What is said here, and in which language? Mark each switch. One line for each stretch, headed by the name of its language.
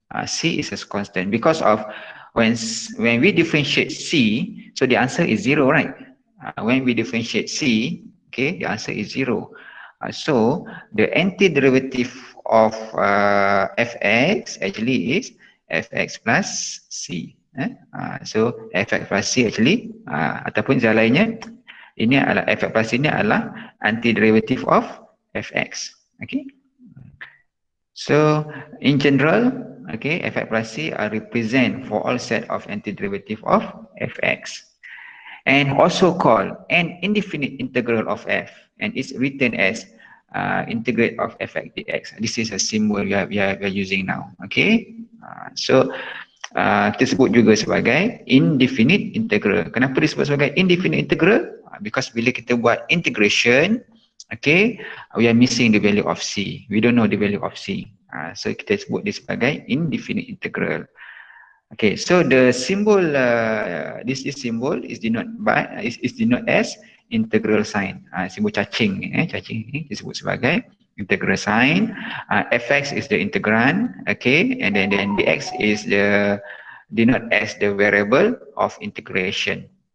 English: C is a constant because of when we differentiate c, so the answer is 0, right? When we differentiate c, okay, the answer is 0. So the antiderivative of fx actually is fx plus c. So fx plus c actually,
Malay: ataupun jalan lainnya, ini adalah fx plus c ini adalah antiderivative of fx.
English: Okay, so in general, okay, fx plus c are represent for all set of antiderivative of fx, and also called an indefinite integral of f, and it's written as integrate of fx dx. This is a symbol we are using now.
Malay: Okay, so kita sebut juga sebagai indefinite integral. Kenapa disebut sebagai indefinite integral?
English: Because
Malay: bila kita buat
English: integration, okay, we are missing the value of c. We don't know the value of c.
Malay: So kita sebut this sebagai indefinite integral.
English: Okay, so the symbol, this symbol is denoted as integral sign.
Malay: Simbol cacing ni, cacing ni disebut sebagai integral sign.
English: Fx is the integrand, okay, and then dx is the denoted as the variable of integration.